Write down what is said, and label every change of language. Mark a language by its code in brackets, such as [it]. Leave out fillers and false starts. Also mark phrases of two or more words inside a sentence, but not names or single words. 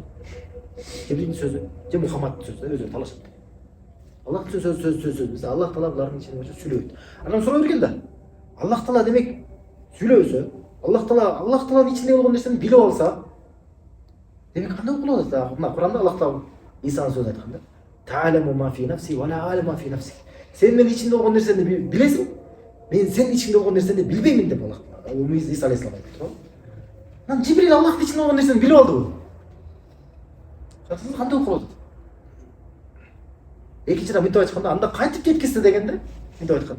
[ky] Жибрилдин сөзү же Мухаммадтын сөзү өзү талашат. Аллахтын сөзү. Биз Аллах таала булардын ичинде сүйлөйт. Анан суроо берген да. Аллах таала демек сүйлөсө, Аллах тааланын ичинде болгон нерсени билип алса, демек кандай кылып атат да? Мына Куранда Аллах таала Исанын сөзүн айткан да. [ar] تعلم ما في نفسي ولا أعلم ما في نفسك. [ky] Сен менин ичинде болгон нерсени билесиң, мен сенин ичиңде болгон нерсени билбеймин деп Аллах таала Иса алейхиссалам айтты. Анан Жибрил Аллахтын ичинде болгон нерсени билип алдыбы? Кандай кылып атат? Экинчиден мынтип айтканда, анда кайтып кеткизди дегенде, мынтип айтканда.